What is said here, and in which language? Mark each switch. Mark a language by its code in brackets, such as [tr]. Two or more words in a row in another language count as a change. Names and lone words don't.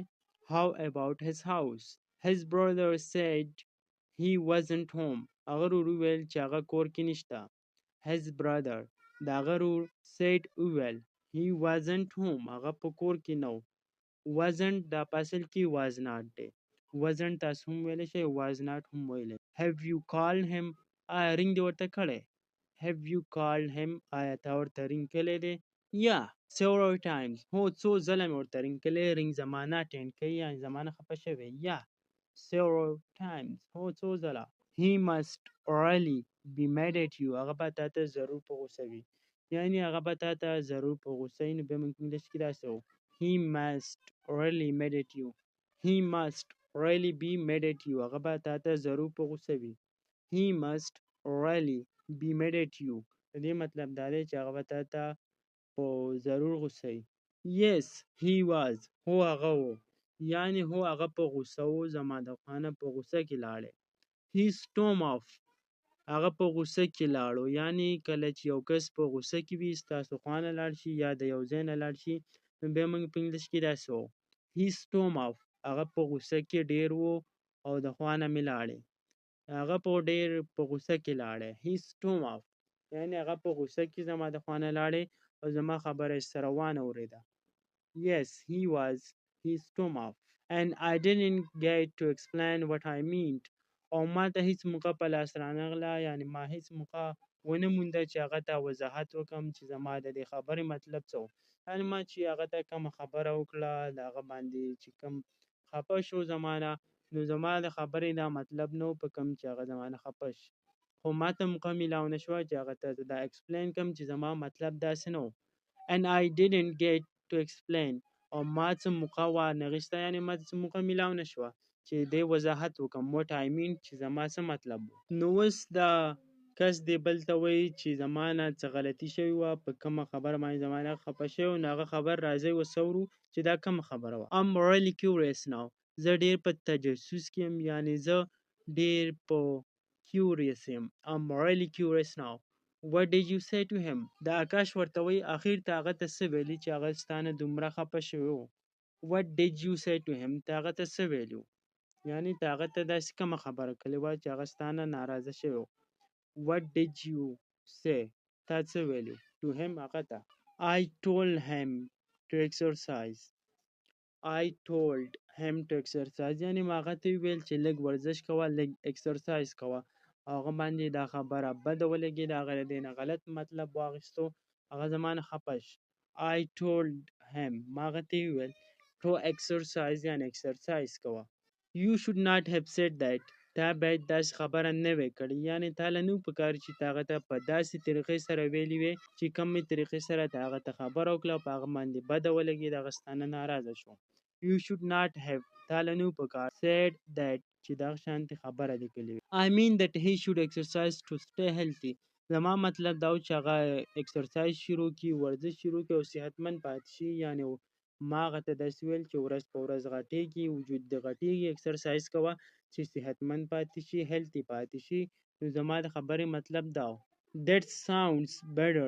[en] how about his house. his brother said he wasn't home. [ps] هغه ورو ویل چې هغه کور کې نشته. [en] his brother [ps] داغه ورور [en] said ویل he wasn't home. [ps] هغه په کور کې نو. wasn't دا پاسل کې [en] was not [ps] دی. wasn't تاسو هم ویلی شئ، [en] was not [ps] هم ویلی. [en] have you called him؟ [ps] آیا رنګ دی ورته کړی؟ [en] have you called him؟ [ps] آیا تا ورته رنګ کړی دی؟ یا [en] several times. [ps] هو څو ځله مې ورته رنګ کړی. رنګ زمانه ټینډ کوي یعنی زمانه خفه شوی. [en] یا several times. [ps] هو څو ځله. [en] he must really be mad at you. [ps] هغه به تا ته ضرور په غوسه وي، یعنی هغه به تا ته ضرور په غوسه وي. نو بیا موږ انګلیش کې داسې وو [en] he must really mad at you. he must really be mad at you. [ps] هغه به تا ته ضرور په غوسه وي. [en] he must really be mad at you. [ps] د دې مطلب دا دی چې هغه به تا ته په ضرور غوسه وي. [en] yes he was. [ps] هو هغه و، یعنی هو هغه په غوسه و، زما د خانه په غوسه کې لاړی. [en] he stormed off. [ps] هغه په غوسه کې لاړو، یعنی کله چې یو کس په غوسه کې وي ستاسو خواته لاړ شي یا د یو ځای نه لاړ شي، نو بیا موږ په انګلیش کې داسې وو [en] he stormed off. [ps] هغه په غوسه کې ډیر و او د خوا نه مې لاړی. هغه په ډیر په غوسه کې لاړی. [en] he stormed off [ps] یعنی هغه په غوسه کې زما د خوا نه لاړی او زما خبره یې سره وانه اورېده. [en] yes he was. he stormed off and I didn't get to explain what I meant. [ps] او ما ته هیڅ موقع په لاس رانغله، یعنی ما هیڅ موقع ونه مونده چې هغه ته وضاحت وکم چې زما د دې خبرې مطلب څه و. یعنې ما چې هغه ته کومه خبره وکړه د هغه باندې چې کوم خفه شو زما نه، نو زما د خبرې دا مطلب نه و په کوم چې هغه زما نه خفه شي، خو ما ته موقع میلاو نه شوه چې هغه ته زه دا اکسپلین کړم چې زما مطلب داسې نه و. [en] and I didn't get to explain [ps] او ما څه موقع وانغېسته، یعنې ما ته څه موقع میلاو نه شوه چې دې وضاحت وکړم [en] what I mean [ps] چې زما څه مطلب و. نو اوس دا کس دې بل ته وایي چې زما نه څه غلطي شوې وه په کومه خبره باندې زما نه خفه شوی و، نو هغه خبر راځئ وڅورو چې دا کومه خبره وه. [en] I'm really curious now. [ps] زه ډېر په تجسس کې یم، یعنې زه ډېر په curious یم. [en] I'm really curious now. What did you say to him? [ps] دا آکاش ورته وایي اخر ته هغه ته څه ویلي چې هغه ستا نه دومره خفه شوی و. [en] What did you say to him? [ps] ته هغه ته څه ویلي و، یعنې ته هغه ته داسې کومه خبره کړې وه چې هغه ستا نه ناراضه شوی و. [en] What did you say? [ps] تا څه ویلي [en] to him [ps] هغه ته. [en] I told him to exercise. I told him to exercise [ps] یعنې ما هغه ته وویل چې لږ ورزش کوه، لږ اکسرسایز کوه. هغه باندې دا خبره بده ولګېده، هغه د دې نه غلط مطلب واخیستو، هغه زما نه خفه شو. [en] I told him [ps] ما هغه ته وویل [en] to exercise [ps] یعنې اکسرسایز کوه. [en] You should not have said that. [ps] تا باید داسې خبره نه وی کړې، یعنې تا له نه و پکار چې تا هغه ته په داسې طریقې سره ویلي وی چې کومې طریقې سره تا هغه ته خبره وکړه او په هغه باندې بده ولګېده، هغه ستا نه ناراضه شو. [en] You should not have [ps] تا له نه و پکار [en] said that [ps] چې دغه شانتې خبره دې کړې وي. [en] I mean that he should exercise to stay healthy. [ps] زما مطلب دا و چې هغه اکسرسایز شروع کړي، ورزش شروع کړي او صحتمند پاتې شي. یعنې ما هغه ته داسې ویل چې ورځ په ورځ غټېږي، وجود دې غټېږي، اکسرسایز کوه چې صحتمند پاتې شي، هیلتي پاتې شي. نو زما د خبرې مطلب دا و. [en] That sounds better.